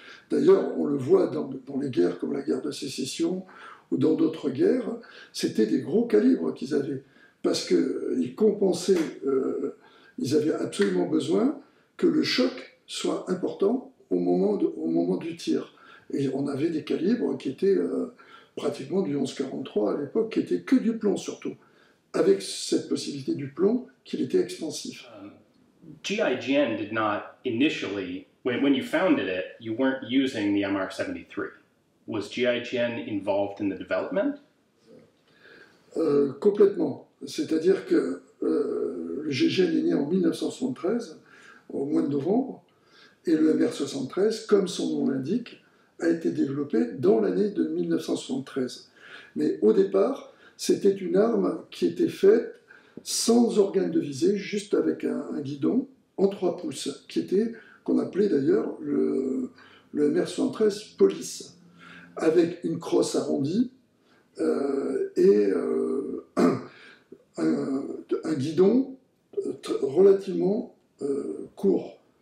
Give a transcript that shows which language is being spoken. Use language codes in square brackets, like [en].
[fr] D'ailleurs, on le voit dans les guerres comme la guerre de sécession ou dans d'autres guerres, c'était des gros calibres qu'ils avaient, parce qu'ils compensaient, ils avaient absolument besoin que le choc soit important au moment du tir. Et on avait des calibres qui étaient pratiquement du 11-43 à l'époque, qui étaient que du plomb surtout, avec cette possibilité du plomb qu'il était expansif. [en] GIGN did not initially, when you founded it, you weren't using the MR73. Was GIGN involved in the development? [fr] Complètement. C'est-à-dire que le GIGN est né en 1973, au mois de novembre, et le MR73, comme son nom l'indique, a été développé dans l'année de 1973. Mais au départ, c'était une arme qui était faite sans organe de visée, juste avec un guidon en 3 pouces, qu'on appelait d'ailleurs le MR73 Police, avec une crosse arrondie et un guidon relativement court.